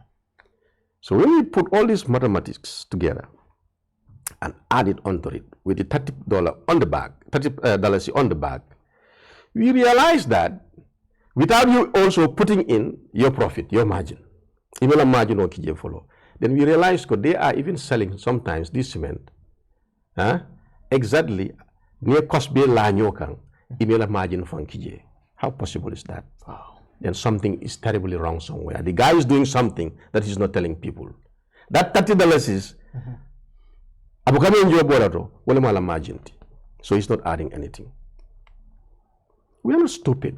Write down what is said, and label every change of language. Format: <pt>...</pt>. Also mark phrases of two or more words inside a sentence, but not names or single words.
<en>So when we put all these mathematics together and add it onto it with the $30 on the bag, $30 on the bag, we realize that without you also putting in your profit, your margin, even a margin or KJ follow, then we realize that they are even selling sometimes this cement exactly near cost be la nyokang email a margin from KJ. How possible is that? Wow. Then something is terribly wrong somewhere. The guy is doing something that he's not telling people. That $30 is so he's not adding anything. We are not stupid.</en>